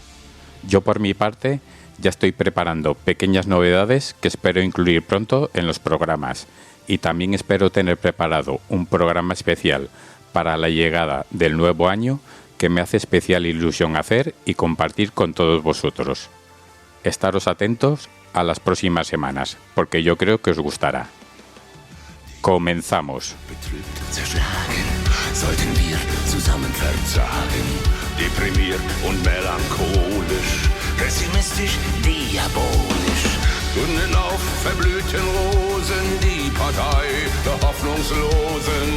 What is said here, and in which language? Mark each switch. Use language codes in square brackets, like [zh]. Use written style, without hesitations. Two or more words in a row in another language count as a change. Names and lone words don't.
[es] Yo por mi parte ya estoy preparando pequeñas novedades que espero incluir pronto en los programas y también espero tener preparado un programa especial para la llegada del nuevo año que me hace especial ilusión hacer y compartir con todos vosotros. Estaros atentos a las próximas semanas, porque yo creo que os gustará. Comenzamos. [de] Sollten wir zusammen verzagen, deprimiert und melancholisch, pessimistisch, diabolisch. Gründen auf verblühten Rosen die Partei der Hoffnungslosen.